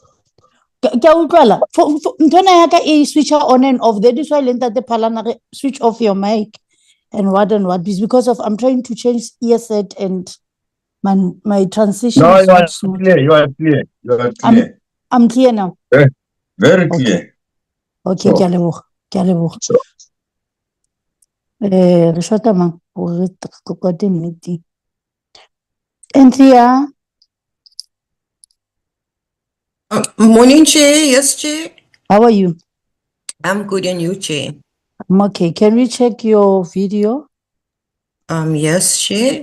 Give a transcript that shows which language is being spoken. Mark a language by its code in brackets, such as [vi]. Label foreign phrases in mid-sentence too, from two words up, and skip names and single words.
[en] Switch on and off. That is why Dade Phala switch off your mic and what. Because of I'm trying to change earset and my transition No, is you not are smooth. clear. You are clear. You are clear. I'm clear now. Very clear. Okay, So- [tn] ke a leboga. [en] So, [tn] Re shota mang gore re kwate meeting. [en] Anthea, Morning, Chair. Yes, Chair. how are you? I'm good, and you, Chair? I'm okay. Can we check your video? Yes, Chair.